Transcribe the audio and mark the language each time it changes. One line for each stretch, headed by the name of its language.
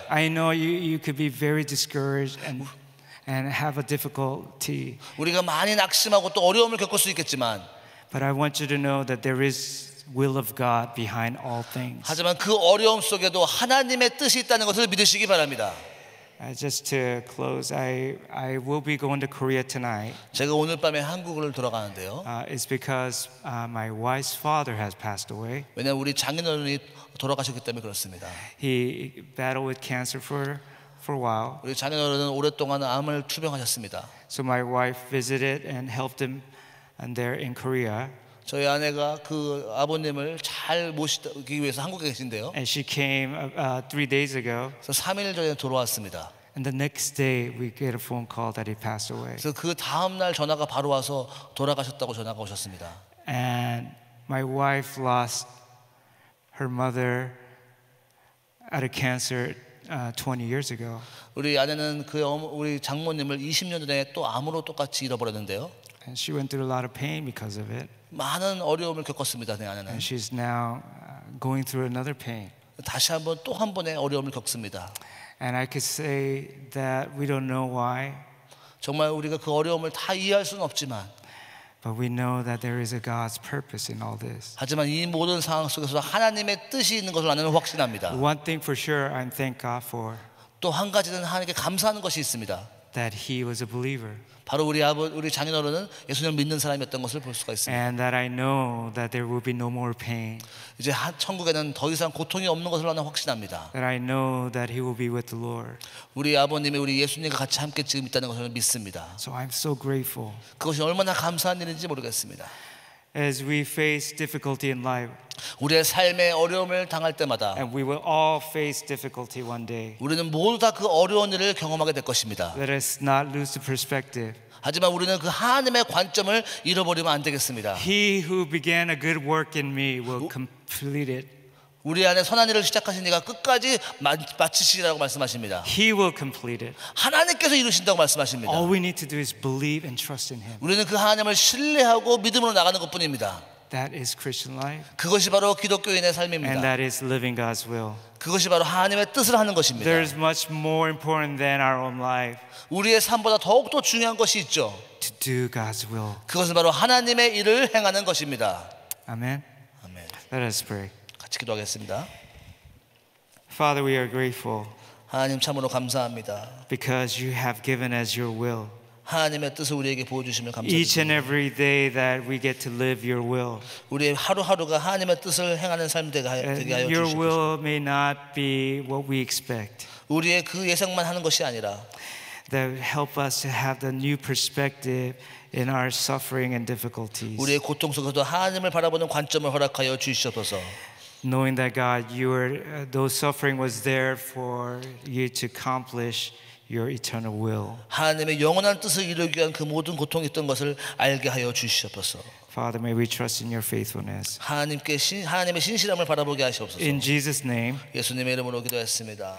English: I know you could be very discouraged and have a difficulty.
Korean: 우리가 많이 낙심하고 또 어려움을 겪을 수 있겠지만
English: But I want you to know that there is will of God behind all things.
Korean: 하지만 그 어려움 속에도 하나님의 뜻이 있다는 것을 믿으시기 바랍니다.
English: Just to close, I will be going to Korea tonight.
Korean: 제가 오늘 밤에 한국을 돌아가는데요.
English: It's because my wife's father has passed away.
Korean: 왜냐하면 우리 장인어른이 돌아가셨기 때문에 그렇습니다.
English: He battled with cancer for a while.
Korean: 우리 장인어른은 오랫동안 암을 투병하셨습니다.
English: So my wife visited and helped him there in Korea.
Korean: 저희 아내가 그 아버님을 잘 모시기 위해서 한국에 계신데요.
English: And she came 3 days ago.
Korean: 그래서 3일 전에 돌아왔습니다.
English: And the next day we get a phone call that he passed away.
Korean: 그래서 그 다음 날 전화가 바로 와서 돌아가셨다고 전화가 오셨습니다.
English: And my wife lost her mother out of cancer 20 years ago.
Korean: 우리 아내는 우리 장모님을 20년 전에 또 암으로 똑같이 잃어버렸는데요.
English: And she went through a lot of pain because of it.
Korean: 많은 어려움을 겪었습니다. 내 아내는.
English: And she's now going through another pain.
Korean: 다시 한번 또 한 번의 어려움을 겪습니다.
English: And I could say that we don't know why,
Korean: 정말 우리가 그 어려움을 다 이해할 수는 없지만
English: but we know that there is a God's purpose in all this.
Korean: 하지만 이 모든 상황 속에서 하나님의 뜻이 있는 것을 나는 확신합니다.
English: One thing for sure I thank God for,
Korean: 또 한 가지는 하나님께 감사하는 것이 있습니다.
English: that he was a believer.
Korean: 바로 우리 장인어른은 예수님을 믿는 사람이었던 것을 볼 수가 있습니다.
English: And that I know that there will be no more pain.
Korean: 이제 천국에는 더 이상 고통이 없는 것을 나는 확신합니다.
English: That I know that he will be with the Lord.
Korean: 우리 아버님이 우리 예수님과 같이 함께 지금 있다는 것을 믿습니다.
English: So I'm so grateful.
Korean: 그것이 얼마나 감사한 일인지 모르겠습니다.
English: As we face difficulty in life,
Korean: 우리의 삶의 어려움을 당할 때마다
English: and we will all face difficulty one day,
Korean: 우리는 모두 다 그 어려운 일을 경험하게 될 것입니다.
English: let us not lose the perspective.
Korean: 하지만 우리는 그 하나님의 관점을 잃어버리면 안 되겠습니다.
English: He who began a good work in me will complete it.
Korean: 우리 안에 선한 일을 시작하신 이가 끝까지 마치시리라고 말씀하십니다.
English: He will complete it.
Korean: 하나님께서 이루신다고 말씀하십니다.
English: All we need to do is believe and trust in Him.
Korean: 우리는 그 하나님을 신뢰하고 믿음으로 나가는 것뿐입니다.
English: That is Christian life.
Korean: 그것이 바로 기독교인의
English: And
Korean: 삶입니다.
English: that is living God's will.
Korean: 그것이 바로 하나님의 뜻을 하는 것입니다.
English: There's much more important than our own life
Korean: 우리의 삶보다 더욱더 중요한 것이 있죠.
English: to do God's will.
Korean: 그것은 바로 하나님의 일을 행하는 것입니다.
English: Amen.
Korean: 아멘.
English: Let us pray.
Korean: 같이 기도하겠습니다.
English: Father, we are grateful
Korean: 하나님 참으로 감사합니다.
English: because you have given us your will.
Korean: 하나님의 뜻을 우리에게 보여주시면
English: Each and
Korean: 감사드립니다.
English: every day that we get to live your will.
Korean: 우리의 하루하루가 하나님의 뜻을 행하는 삶 되게 하여
English: And your
Korean: 주시옵소서.
English: will may not be what we expect.
Korean: 우리의 그 예상만 하는 것이 아니라
English: That help us to have the new perspective in our suffering and difficulties.
Korean: 우리의 고통 속에서도 하나님을 바라보는 관점을 허락하여 주시옵소서.
English: Knowing that God, those suffering was there for you to accomplish your eternal will.
Korean: 하나님의 영원한 뜻을 이루기 위한 그 모든 고통이 있던 것을 알게 하여 주시옵소서.
English: Father, may we trust in your faithfulness.
Korean: 하나님의 신실함을 바라보게 하시옵소서.
English: In Jesus' name,
Korean: 예수님의 이름으로 기도했습니다.